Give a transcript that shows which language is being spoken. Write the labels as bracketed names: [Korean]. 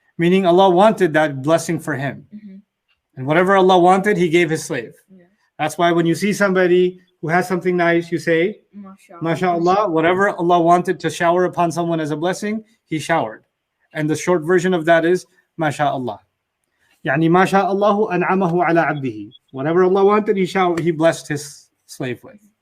[English] Meaning Allah wanted that blessing for him. Mm-hmm. And whatever Allah wanted, he gave his slave. Yeah. That's why when you see somebody who has something nice, you say, MashaAllah, whatever Allah wanted to shower upon someone as a blessing, he showered. And the short version of that is MashaAllah. [Arabic] يعني ما شاء الله أنعمه على عبده. [English] Whatever Allah wanted, he blessed his slave with.